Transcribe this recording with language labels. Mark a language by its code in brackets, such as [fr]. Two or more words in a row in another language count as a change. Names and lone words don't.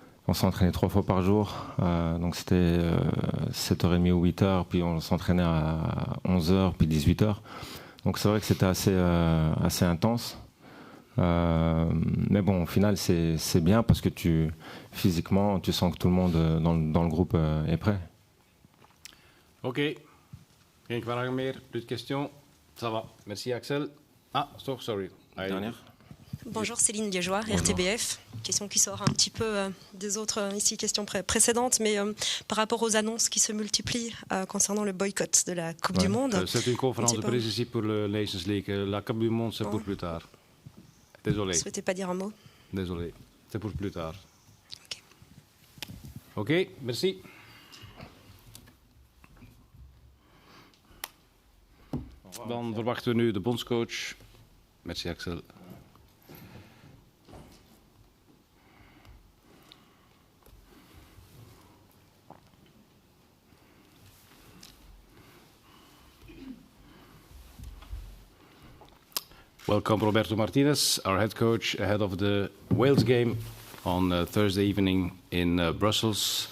[fr] on s'entraînait 3 fois par jour. Donc c'était 7h30 ou 8h, puis on s'entraînait à 11h, puis 18h. Donc c'est vrai que c'était assez intense. Mais bon, au final, c'est bien parce que physiquement, tu sens que tout le monde dans le groupe est prêt. [nl] Ok. Geen vragen meer? [fr] Plus de questions? Ça va. Merci Axel. Ah, sorry. Dernière. Bonjour Céline Liégeois, RTBF. Question qui sort un petit peu des autres questions précédentes, mais par rapport aux annonces qui se multiplient concernant le boycott de la Coupe du Monde. C'est une conférence de presse ici pour le Nations League. La Coupe du Monde, c'est pour plus tard. Désolé. Vous ne souhaitez pas dire un mot? Désolé. C'est pour plus tard. Ok, merci. [nl] Dan verwachten we nu de bondscoach. [fr] Merci Axel. [en] Welcome Roberto Martínez, our head coach, ahead of the Wales game on Thursday evening in Brussels.